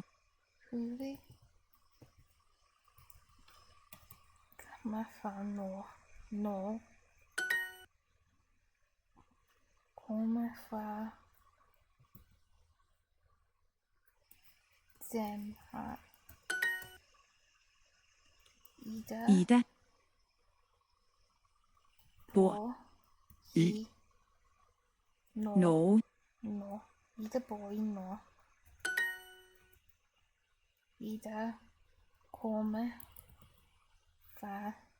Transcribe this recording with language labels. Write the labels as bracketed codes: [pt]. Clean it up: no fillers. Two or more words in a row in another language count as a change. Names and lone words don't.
[da] Hoved kommer fra Norge. Kommer fra Danmark. Ida. Bor I. Norge. Ida bor i Norge. Ida kommer fra